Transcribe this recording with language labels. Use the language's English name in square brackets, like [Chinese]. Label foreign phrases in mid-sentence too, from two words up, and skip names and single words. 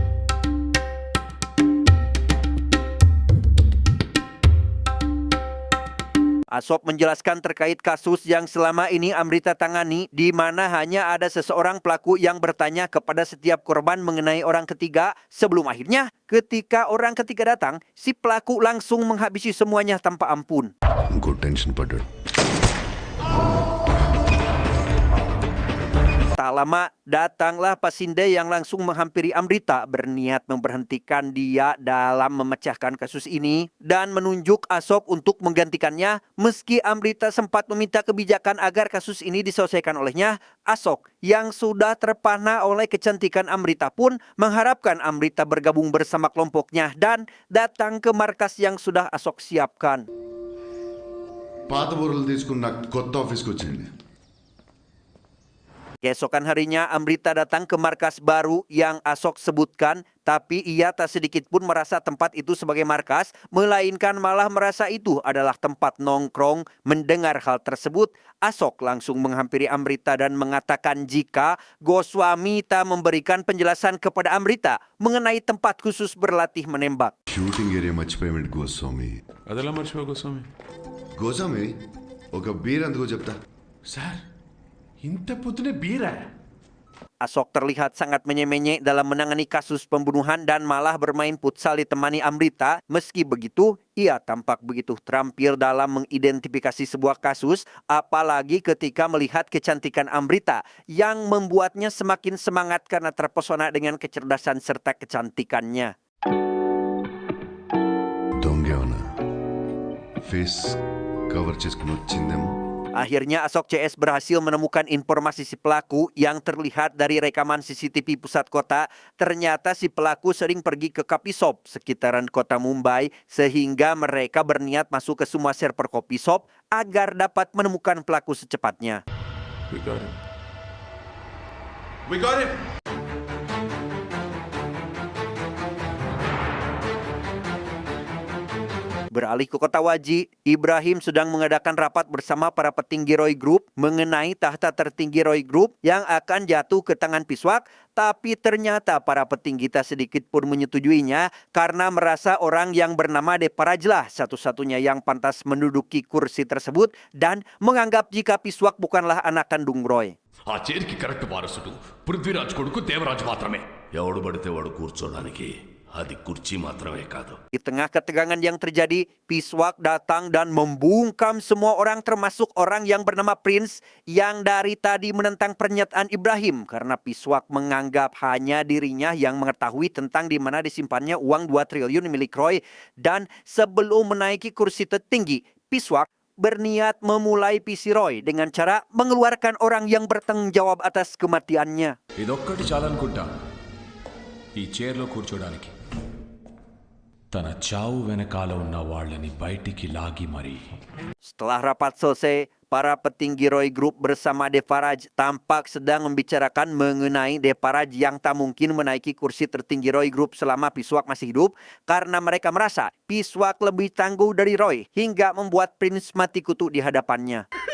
[Indonesian] Asok menjelaskan terkait kasus yang selama ini Amrita tangani, di mana hanya ada seseorang pelaku yang bertanya kepada setiap korban mengenai orang ketiga. Sebelum akhirnya, ketika orang ketiga datang, si pelaku langsung menghabisi semuanya tanpa ampun. [Telugu] ఇంకో టెన్షన్ పడ్డాడు. [Indonesian] Tak lama, datanglah Pasinde yang langsung menghampiri Amrita berniat memberhentikan dia dalam memecahkan kasus ini dan menunjuk Asok untuk menggantikannya. Meski Amrita sempat meminta kebijakan agar kasus ini diselesaikan olehnya, Asok yang sudah terpana oleh kecantikan Amrita pun mengharapkan Amrita bergabung bersama kelompoknya dan datang ke markas yang sudah Asok siapkan. [Telugu] పాత బోర్లు తీసుకుని నాకు కొత్త ఆఫీస్కి వచ్చేయండి. [Indonesian] Keesokan harinya Amrita datang ke markas baru yang Asok sebutkan, tapi ia tak sedikit pun merasa tempat itu sebagai markas, melainkan malah merasa itu adalah tempat nongkrong. Mendengar hal tersebut, Asok langsung menghampiri Amrita dan mengatakan jika Goswami tak memberikan penjelasan kepada Amrita mengenai tempat khusus berlatih menembak. [English] shooting area [Telugu] మర్చిపోయాడు గోస్వామి. అదెలా మర్చిపో గోస్వామి? గోస్వామి ఒక బీర్ అందుకో చెప్తా. సార్ ఇంత పొద్దునే బీరా? [Indonesian] Asok terlihat sangat menye-menye dalam menangani kasus pembunuhan dan malah bermain futsal ditemani Amrita. Meski begitu, ia tampak begitu terampil dalam mengidentifikasi sebuah kasus, apalagi ketika melihat kecantikan Amrita yang membuatnya semakin semangat karena terpesona dengan kecerdasan serta kecantikannya. [Telugu] దొంగేమన్నా [English] face cover [Telugu] చేసుకుని వచ్చిందేమో. [Indonesian] Akhirnya Asok CS berhasil menemukan informasi si pelaku yang terlihat dari rekaman CCTV pusat kota. Ternyata si pelaku sering pergi ke [English] coffee shop [Indonesian] sekitaran kota Mumbai sehingga mereka berniat masuk ke semua server [English] coffee shop [Indonesian] agar dapat menemukan pelaku secepatnya. [English] We got him. We got him. [Indonesian] Beralih ke kota Waji, Ibrahim sedang mengadakan rapat bersama para petinggi Roy Group mengenai tahta tertinggi Roy Group yang akan jatuh ke tangan Piswak, tapi ternyata para petinggi tak sedikit pun menyetujuinya karena merasa orang yang bernama Deparajlah satu-satunya yang pantas menduduki kursi tersebut dan menganggap jika Piswak bukanlah anak kandung Roy. [Telugu] ఆ చైర్కి కరెక్ట్ వారసుడు పృథ్వీరాజ్ కొడుకు దేవరాజు మాత్రమే. ఎవడు పడితే వాడు కూర్చోడానికి అది కుర్చీ మాత్రమే కాదు. [Indonesian] Di tengah ketegangan yang terjadi, Piswak datang dan membungkam semua orang termasuk orang yang bernama Prince yang dari tadi menentang pernyataan Ibrahim karena Piswak menganggap hanya dirinya yang mengetahui tentang di mana disimpannya uang 2 triliun milik Roy. Dan sebelum menaiki kursi tertinggi, Piswak berniat memulai PC Roy dengan cara mengeluarkan orang yang bertanggung jawab atas kematiannya. [Telugu] ఇదొక్కటి చాలనుకుంటా ఈ చైర్లో కూర్చోడానికి. తన చావు వెనకాల ఉన్న వాళ్ళని బయటికి లాగి మరి. [Indonesian] Setelah rapat selesai, para petinggi Roy Group bersama Devaraj tampak sedang membicarakan mengenai Devaraj yang tak mungkin menaiki kursi tertinggi Roy Group selama Piswak masih hidup karena mereka merasa Piswak lebih tangguh dari Roy hingga membuat Prince mati kutu di hadapannya.